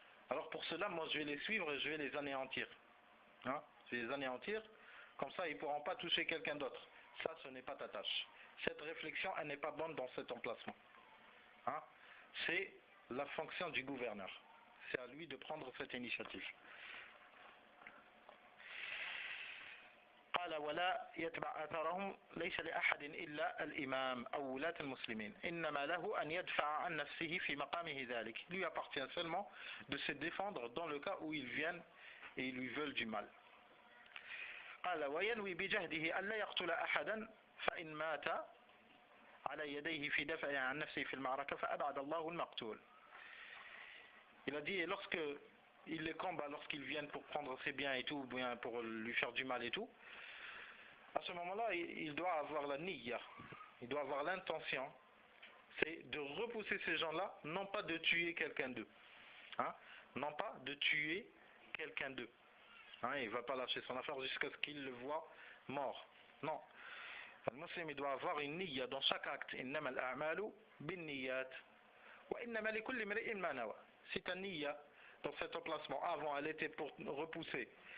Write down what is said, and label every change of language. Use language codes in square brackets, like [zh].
[fr] Alors pour cela, moi je vais les suivre et je vais les anéantir. Hein? Je vais les anéantir, comme ça ils ne pourront pas toucher quelqu'un d'autre. Ça, ce n'est pas ta tâche. Cette réflexion, elle n'est pas bonne dans cet emplacement. Hein? C'est la fonction du gouverneur. C'est à lui de prendre cette initiative. [ar] قال ولا يتبع آثارهم ليس لأحد إلا الإمام أو ولاة المسلمين إنما له أن يدفع عن نفسه في مقامه ذلك. [fr] Lui appartient seulement de se défendre dans le cas où ils viennent et ils lui veulent du mal. [ar] قال وينوي بجهده ألا يقتل أحدا فإن مات على يديه في دفعه عن نفسه في المعركة فأبعد الله المقتول. [fr] Il a dit lorsque il les combat, lorsqu'ils viennent pour prendre ses biens et tout, ou bien pour lui faire du mal et tout, à ce moment-là, il doit avoir la niyya, il doit avoir l'intention, c'est de repousser ces gens-là, non pas de tuer quelqu'un d'eux, hein? Non pas de tuer quelqu'un d'eux. Hein? Il ne va pas lâcher son affaire jusqu'à ce qu'il le voit mort. Non. Le musulman il doit avoir une niyya dans chaque acte. [ar] إنما الأعمال بالنيات وإنما لكل امرئ ما نوى. [fr] C'est ta niyya dans cet emplacement. Avant, elle était pour repousser.